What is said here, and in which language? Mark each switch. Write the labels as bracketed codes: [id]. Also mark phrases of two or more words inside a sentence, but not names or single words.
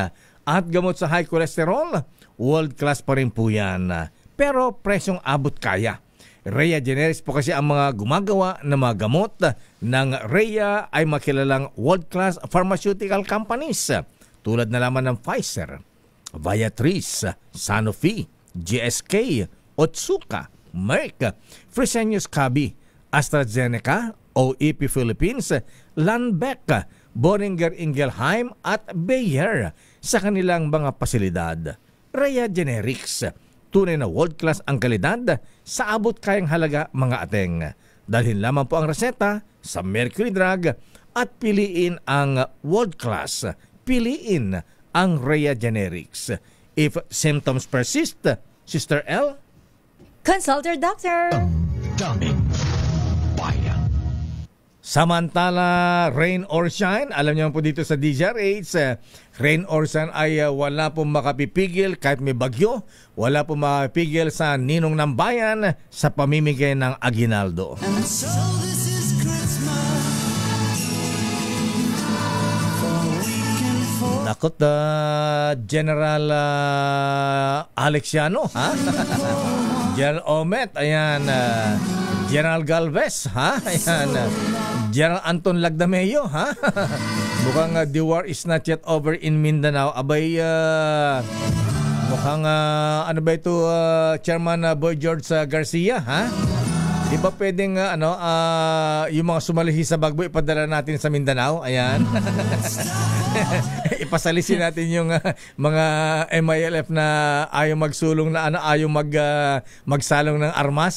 [tl] At gamot sa [en] high cholesterol, [tl] world class pa rin po yan. Pero presyong abot kaya. Rhea Generics po kasi ang mga gumagawa ng mga gamot ng Rhea ay makilalang [en] world-class pharmaceutical companies. [tl] Tulad na lamang ng Pfizer, Viatris, Sanofi, GSK, Otsuka, Merck, Fresenius Kabi, AstraZeneca, OEP Philippines, Lundbeck, Boehringer Ingelheim at Bayer sa kanilang mga pasilidad. Rhea Generics, tunay na world-class ang kalidad sa abot kayang halaga, mga ateng. Dalhin lamang po ang reseta sa Mercury Drug at piliin ang world-class. Piliin ang Rhea Generics. [en] If symptoms persist, Sister L, Consult your doctor. [tl] Samantala, [en] rain or shine, [tl] alam niyo po dito sa DZRH, [en] rain or shine [tl] ay wala pong makapipigil kahit may bagyo, wala pong makapipigil sa ninong ng bayan sa pamimigay ng aginaldo. Nakot, General Alexiano, ha? General Omet, ayan, General Galvez, ha? Ayan, General Anton Lagdameo, ha? Mukhang [en] the war is not yet over in Mindanao. [tl] Abay, mukhang ano ba ito, Chairman Boy George Garcia, ha? Di ba pwedeng yung mga sumalihi sa Bagbo ipadala natin sa Mindanao? Ayan. Ipasalisin natin yung mga MILF na ayaw magsulong na ayaw magsalong ng armas.